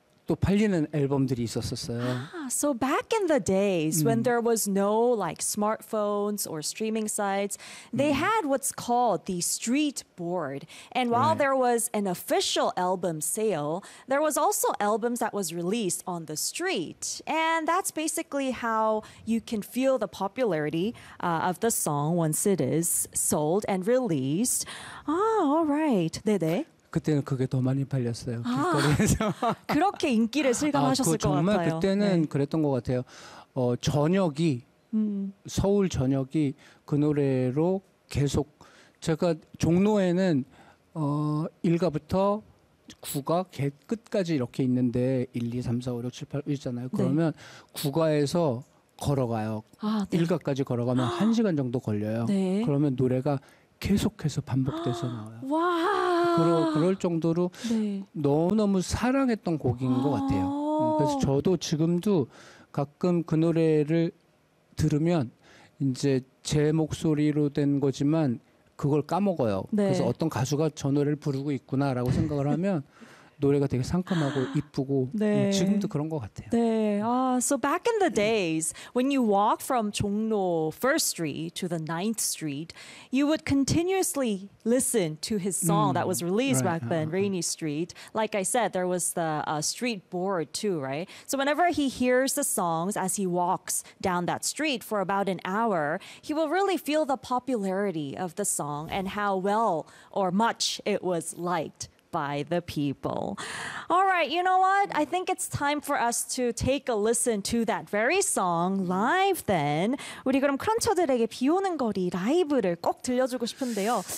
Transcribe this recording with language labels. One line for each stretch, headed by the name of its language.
Korean: 또 팔리는 앨범들이 있었었어요.
English: So back in the days when there was no like smartphones or streaming sites, they had what's called the street board. And while there was an official album sale, there was also albums that was released on the street. And that's basically how you can feel the popularity of the song once it is sold and released. Oh, all right.
Korean: 네네. 그때는 그게 더 많이 팔렸어요. 길거리에서. 그렇게 인기를 실감하셨을 것 같아요. 정말 그때는 그랬던 것 같아요. 저녁이 서울 저녁이 그 노래로 계속 제가 종로에는 1가부터 9가 끝까지 이렇게 있는데 1, 2, 3, 4, 5, 6, 7, 8 있잖아요. 그러면 9가에서 걸어가요. 1가까지 걸어가면 1시간 정도 걸려요. 네. 그러면 노래가 계속해서 반복돼서 나와요. 와. 그럴 정도로 너무너무 사랑했던 곡인 것 같아요. 그래서 저도 지금도 가끔 그 노래를 들으면 이제 제 목소리로 된 거지만 그걸 까먹어요. 네. 그래서 어떤 가수가 저 노래를 부르고 있구나라고 생각을 하면 노래가 되게 상큼하고 이쁘고 지금도 그런 것 같아요. 네.
English: So back in the days, when you walk from 종로 First Street to the 9th Street, you would continuously listen to his song that was released back then, Rainy Street. Like I said, there was the street board too, right? So whenever he hears the songs as he walks down that street for about an hour, he will really feel the popularity of the song and how well or much it was liked by the people. All right, you know what? I think it's time for us to take a listen to that very song live then.
Korean: 우리 그럼 크런처들에게 비 오는 거리 라이브를 꼭 들려주고 싶은데요.